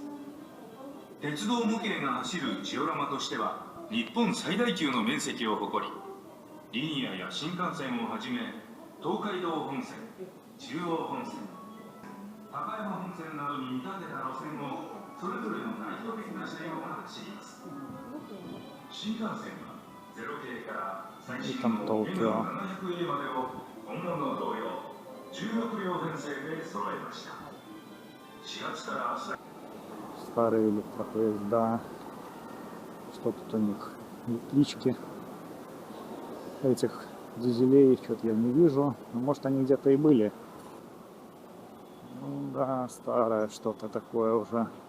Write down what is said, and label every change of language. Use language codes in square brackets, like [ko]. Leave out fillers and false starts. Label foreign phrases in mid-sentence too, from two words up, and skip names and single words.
[ja] 鉄道模型が走るジオラマとしては日本最大級の面積を誇り、リニアや新幹線をはじめ東海道本線、中央本線、高山本線などに見立てた路線をそれぞれの代表的な車両が走ります。新幹線は0系から最新の N700A までを本物同様16両編成で揃えました。4月から明日 [ru] Старые электропоезда. Что тут у них? Электрички. Этих дизелей что-то я не вижу. Но, может, они где-то и были. Ну, да, старое что-то такое уже.